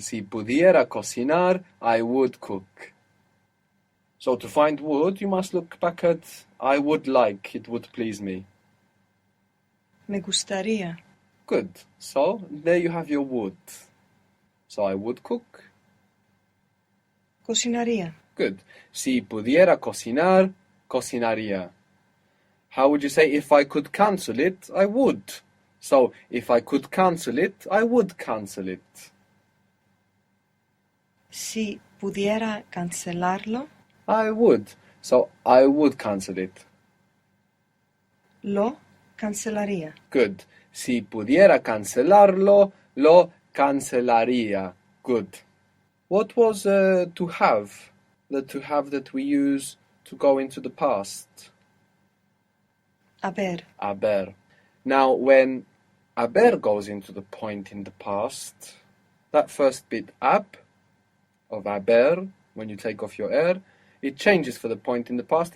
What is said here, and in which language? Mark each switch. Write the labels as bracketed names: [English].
[Spanish] Si pudiera cocinar, [English] I would cook. So to find would, you must look back at I would like, it would please me. [Spanish] Me gustaría. [English] Good. So there you have your would. So I would cook. [Spanish] Cocinaría. [English] Good. [Spanish] Si pudiera cocinar, cocinaría. [English] How would you say, if I could cancel it, I would? So, if I could cancel it, I would cancel it. [Spanish] Si pudiera cancelarlo. [English] I would. So, I would cancel it. [Spanish] Lo cancelaría. [English] Good. Si pudiera cancelarlo, lo cancelaría. Good. What was to have? The to have that we use to go into the past. [Spanish] Haber. Haber. [English] Now, when haber goes into the point in the past, that first bit ab of haber, when you take off your air, it changes for the point in the past.